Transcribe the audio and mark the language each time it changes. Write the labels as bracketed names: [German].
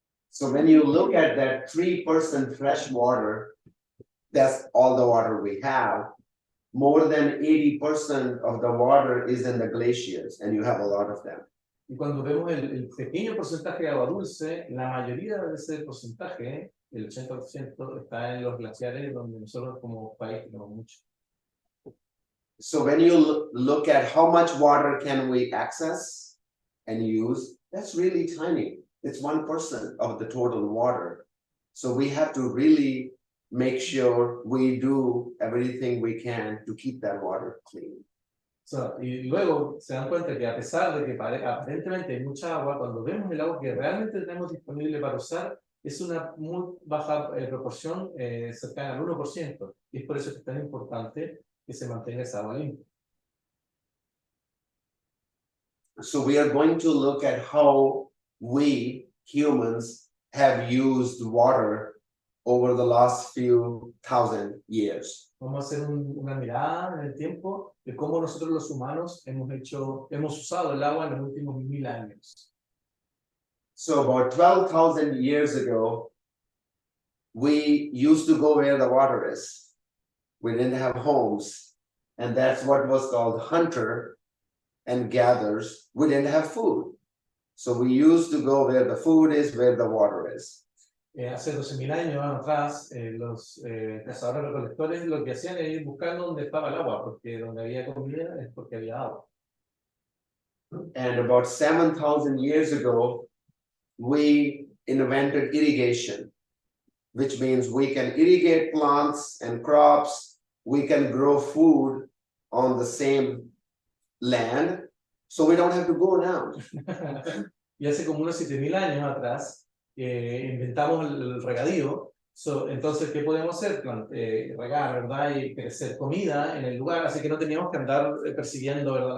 [English] So when you look at that 3% fresh water, that's all the water we have. More than 80% of the water is in the glaciers, and you have a lot of them. [Spanish] Y cuando vemos el pequeño porcentaje de agua dulce, la mayoría de ese porcentaje, el 80%, está en los glaciares, donde nosotros como país tenemos mucho. [English] So when you look at how much water can we access and use, that's really tiny. It's 1% of the total water. So we have to really make sure we do everything we can to keep that water clean. [Spanish] So, y luego se dan cuenta que a pesar de que aparentemente hay mucha agua, cuando vemos el agua que realmente tenemos disponible para usar, es una muy baja proporción, cercana al 1%. Y es por eso que es tan importante que se mantenga esa agua limpia. [English] So we are going to look at how we humans have used water over the last few thousand years. [Spanish] Vamos a hacer una mirada en el tiempo de cómo nosotros los humanos hemos usado el agua en los últimos 1000 años. [English] So about 12,000 years ago, we used to go where the water is. We didn't have homes, and that's what was called hunter and gatherers. We didn't have food. So we used to go where the food is, where the water is. [Spanish] Hace 12.000 años atrás, los cazadores recolectores lo que hacían era ir buscando donde estaba el agua, porque donde había comida es porque había agua. [English] And about 7,000 years ago, we invented irrigation, which means we can irrigate plants and crops. We can grow food on the same land, so we don't have to go down. [Spanish] Y hace como unos 7.000 años atrás, inventamos el regadío. Entonces, ¿qué podemos hacer? Regar, ¿verdad? Y crecer comida en el lugar, así que no teníamos que andar persiguiendo, ¿verdad?